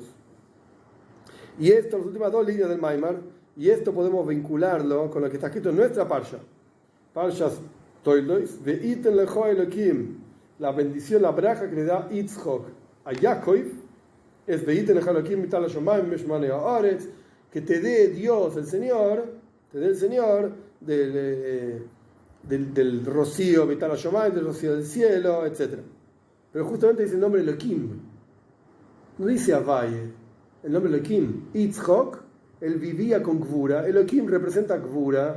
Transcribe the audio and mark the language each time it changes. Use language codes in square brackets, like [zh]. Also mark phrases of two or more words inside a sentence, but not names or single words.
[es] Y esto, las últimas dos líneas del Maimar, y esto podemos vincularlo con lo que está escrito en nuestra parsha. Parshas Toilos, [he] ויתן לך אלוקים, [es] la bendición, la braja que le da Yitzchok a Jacob, es [he] ויתן לך אלוקים מטל השמים משמני הארץ, [es] que te dé Dios, el Señor, te dé el Señor del rocío [he] מטל השמים, [es] del rocío del cielo, etc. Pero justamente dice el nombre Elokim, no dice Avaye, el nombre Elokim. Yitzchok, él vivía con Gvura, Elokim representa Gvura.